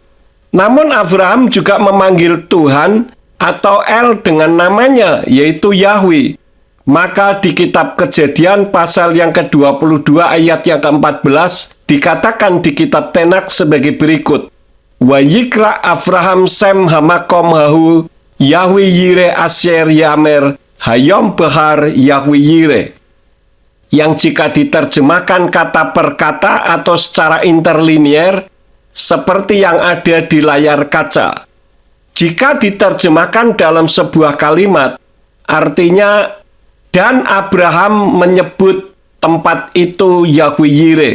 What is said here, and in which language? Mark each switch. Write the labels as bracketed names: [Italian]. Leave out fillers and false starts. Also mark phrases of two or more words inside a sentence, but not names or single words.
[Indonesian] Namun Abraham juga memanggil Tuhan atau El dengan namanya, yaitu Yahweh. Maka di kitab Kejadian pasal yang ke-22 ayat yang ke-14 dikatakan di kitab Tenak sebagai berikut. [Hebrew] ויקרא אברהם שם המקום ההוא יהוה יראה אשר יאמר היום בהר יהוה יראה, [Indonesian] yang jika diterjemahkan kata per kata atau secara interlinier seperti yang ada di layar kaca. Jika diterjemahkan dalam sebuah kalimat, artinya dan Abraham menyebut tempat itu Yahweh Yire.